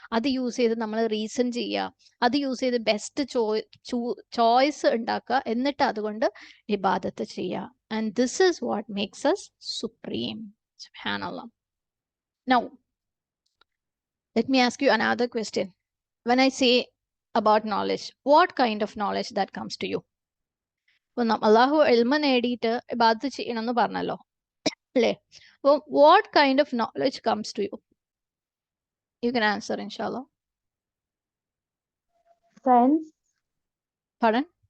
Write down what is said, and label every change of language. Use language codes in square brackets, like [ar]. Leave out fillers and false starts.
[ml] അത് യൂസ് ചെയ്ത് നമ്മൾ റീസൺ ചെയ്യുക, അത് യൂസ് ചെയ്ത് ബെസ്റ്റ് ചോയ്സ് ഉണ്ടാക്കുക, എന്നിട്ട് അതുകൊണ്ട് ഇബാദത്ത് ചെയ്യുക. [en] And this is what makes us supreme. [ar] സുബ്ഹാനല്ലാഹ്. [en] Now, let me ask you another question. When I say about knowledge, what kind of knowledge that comes to you? [ml] അള്ളാഹു ഇൽമ നേടിയിട്ട് ഇബാദത്ത് ചെയ്യണം എന്ന് പറഞ്ഞല്ലോ, അല്ലേ? അപ്പോൾ [en] What kind of knowledge comes to you? You can answer ഇൻഷാല്ലാ. Science. Pardon?